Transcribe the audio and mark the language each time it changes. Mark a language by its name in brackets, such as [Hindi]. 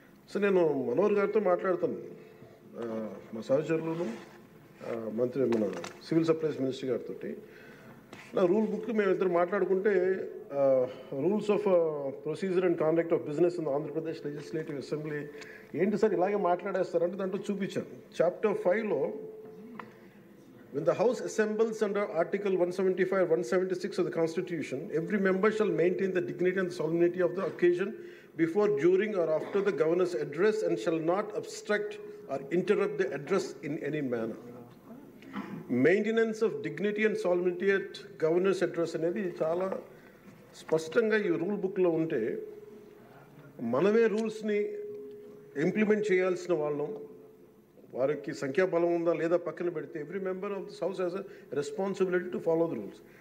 [Telugu] So నేను మనోహర్ గారితో మాట్లాడుతాను, మా సహచరులను మంత్రి మన సివిల్ సప్లైస్ మినిస్టర్ గారితో. నా రూల్ బుక్ మేమిద్దరు మాట్లాడుకుంటే [English] rules of procedure and conduct of business in Andhra Pradesh legislative assembly [Telugu] ఏంటి సార్ ఇలాగే మాట్లాడేస్తారంటే దాంట్లో చూపించాను. Chapter 5లో [English] when the House assembles under Article 175 or 176 of the Constitution, every member shall maintain the dignity and the solemnity of the occasion before, during or after the Governor's address and shall not obstruct or interrupt the address in any manner. Maintenance of dignity and solidity at governor's address [Telugu] అనేది చాలా స్పష్టంగా ఈ rule బుక్లో ఉంటే మనమే రూల్స్ని implement చేయాల్సిన వాళ్ళం. వారికి సంఖ్యాబలం ఉందా లేదా పక్కన పెడితే [English] Every member of this house has a responsibility to follow the rules.